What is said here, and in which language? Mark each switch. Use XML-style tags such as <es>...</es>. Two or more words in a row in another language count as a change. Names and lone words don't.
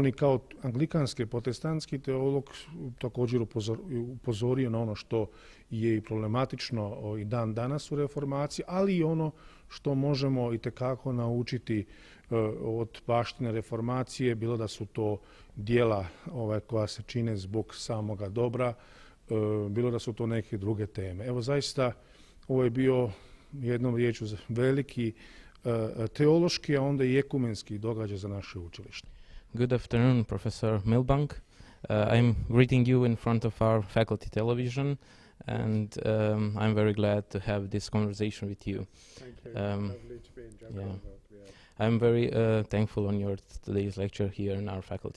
<hr>i kao anglikanski protestantski teolog također upozorio na ono što je i problematično i dan danas u reformaciji, ali i ono što možemo itekako naučiti od baštine reformacije, bilo da su to djela koja se čine zbog samoga dobra, bilo da su to neke druge teme. Evo zaista ovo je bio jednom riječju veliki teološki, a onda i ekumenski događaj za naše učilište.</hr> <en>Good afternoon, Professor Milbank. I'm greeting you in front of our faculty television, and I'm very glad to have this conversation with you. Thank you. Lovely to be in Đakovu. Yeah. I'm very thankful on your today's lecture here in our faculty.</en>